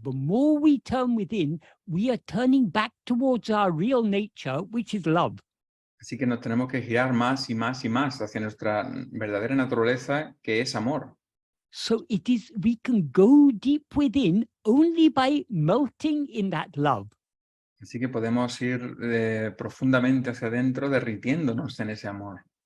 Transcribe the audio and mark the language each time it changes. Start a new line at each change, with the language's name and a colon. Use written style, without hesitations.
English: The more we turn within, we are turning back towards our real nature, which is love.
Spanish: Así que nos tenemos que girar más y más y más hacia nuestra verdadera naturaleza, que es amor.
English: So we can go deep within only by melting in that love.
Spanish: Así que podemos ir profundamente hacia adentro, derritiéndonos en ese amor.